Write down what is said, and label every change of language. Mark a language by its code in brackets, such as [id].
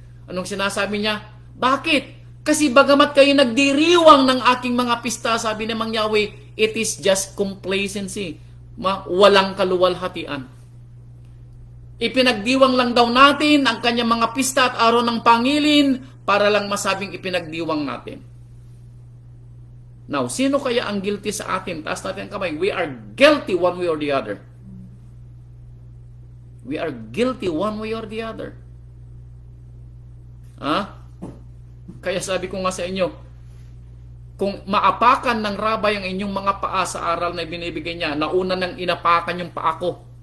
[tl] Anong sinasabi niya? Bakit? Kasi bagamat kayo nagdiriwang ng aking mga pista, sabi ni Mang Yahweh, [en] it is just complacency. [tl] Walang kaluwalhatian. Ipinagdiwang lang daw natin ang kanyang mga pista at araw ng pangilin para lang masabing ipinagdiwang natin. Now, sino kaya ang guilty sa atin? Taas natin ang kamay. [en] We are guilty one way or the other. We are guilty one way or the other. [tl] Kaya sabi ko nga sa inyo, kung maapakan ng rabay ang inyong mga paa sa aral na binibigay niya, nauna nang inapakan yung paa ko.